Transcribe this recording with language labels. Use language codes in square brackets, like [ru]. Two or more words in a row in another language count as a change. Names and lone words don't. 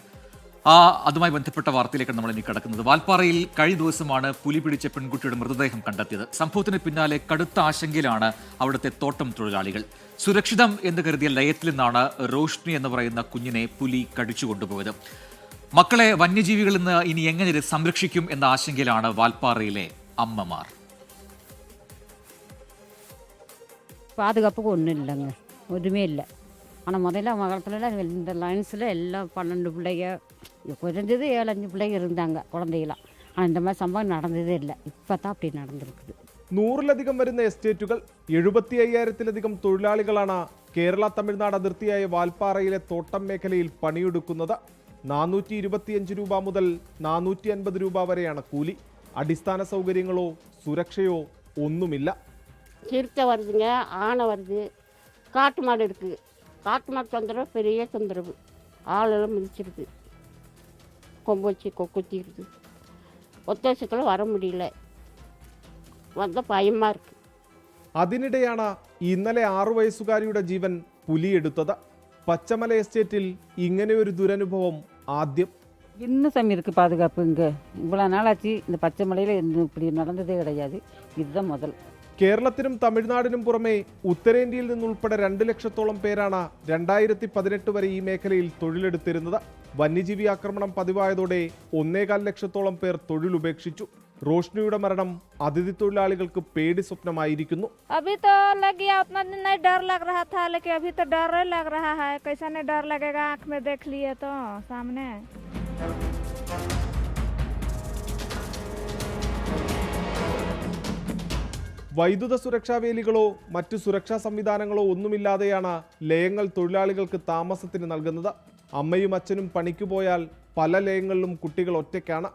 [ml] അതുമായി ബന്ധപ്പെട്ട വാർത്തയിലേക്കാണ് നമ്മൾ ഇനി കിടക്കുന്നത്. വാൽപ്പാറയിൽ കഴിഞ്ഞ ദിവസമാണ് പുലി പിടിച്ച പെൺകുട്ടിയുടെ മൃതദേഹം കണ്ടെത്തിയത്. സംഭവത്തിന് പിന്നാലെ കടുത്ത ആശങ്കയിലാണ് അവിടുത്തെ തോട്ടം തൊഴിലാളികൾ. സുരക്ഷിതം എന്ന് കരുതിയ ലയത്തിൽ നിന്നാണ് റോഷ്നി എന്ന് പറയുന്ന കുഞ്ഞിനെ പുലി കടിച്ചു കൊണ്ടുപോയത്. മക്കളെ വന്യജീവികളിൽ നിന്ന് ഇനി എങ്ങനെ സംരക്ഷിക്കും എന്ന ആശങ്കയിലാണ് വാൽപ്പാറയിലെ അമ്മമാർ. [ta] பாதுகாப்புக்கு ஒன்றும் இல்லைங்க, ஒன்றுமே இல்லை. ஆனால் முதல்ல மகளத்தில் இந்த லைன்ஸில் எல்லாம் 12 பிள்ளைங்க, குறைஞ்சது 7-5 பிள்ளைங்க இருந்தாங்க குழந்தைகளாம். ஆனால் இந்த மாதிரி சம்பவம் நடந்ததே இல்லை. இப்போ தான் அப்படி நடந்திருக்குது. [ml] 100-ലധികം വരുന്ന എസ്റ്റേറ്റുകൾ, 75,000-ലധികം തൊഴിലാളികളാണ് കേരള തമിഴ്നാട് അതിർത്തിയായ വാൽപ്പാറയിലെ തോട്ടം മേഖലയിൽ പണിയെടുക്കുന്നത്. 425 രൂപ മുതൽ 450 രൂപ വരെയാണ് കൂലി. അടിസ്ഥാന സൗകര്യങ്ങളോ സുരക്ഷയോ ഒന്നുമില്ല. [ta] சிறுத்தை வருதுங்க, ஆனை வருது, காட்டு மாடு இருக்குது. காட்டு மாடு தொந்தரவு பெரிய தொந்தரவு. ஆளெல்லாம் மிதிச்சிருக்கு, கொம்பு வச்சு கொக்குத்திடுது. ஒத்தாசத்தில் வர முடியல, வந்த பயமாக இருக்குது. [ml] അതിനിടെയാണ് ഇന്നലെ 6 വയസ്സുകാരിയുടെ ജീവൻ പുലിയെടുത്തത്. പച്ചമല എസ്റ്റേറ്റിൽ ഇങ്ങനെ ഒരു ദുരനുഭവം ആദ്യം. [ta] இன்னும் சாமி இருக்குது பாதுகாப்பு. இங்கே இவ்வளோ நாளாச்சு இந்த பச்சை மலையில் இப்படி நடந்ததே கிடையாது. இதுதான் முதல். [ml] കേരളത്തിനും തമിഴ്നാടിനും പുറമെ ഉത്തരേന്ത്യയിൽ നിന്നുൾപ്പെടെ 2 ലക്ഷത്തോളം പേരാണ് 2018 വരെ ഈ മേഖലയിൽ തൊഴിലെടുത്തിരുന്നത്. വന്യജീവി ആക്രമണം പതിവായതോടെ 1.25 ലക്ഷത്തോളം പേർ തൊഴിലുപേക്ഷിച്ചു. റോഷ്നിയുടെ മരണം അതിഥി തൊഴിലാളികൾക്ക് പേടി സ്വപ്നമായിരിക്കുന്നു. [hi] अभी तो लग गया, उतना दिन नहीं डर लग रहा था, लेकिन अभी तो डर लग रहा है. कैसा नहीं डर लगेगा, आँख में देख लिए तो सामने. [ml] വൈദ്യുത സുരക്ഷാ വേലികളോ മറ്റു സുരക്ഷാ സംവിധാനങ്ങളോ ഒന്നുമില്ലാതെയാണ് ലയങ്ങൾ തൊഴിലാളികൾക്ക് താമസത്തിന് നൽകുന്നത്. അമ്മയും അച്ഛനും പണിക്ക് പോയാൽ പല ലയങ്ങളിലും കുട്ടികൾ ഒറ്റയ്ക്കാണ്.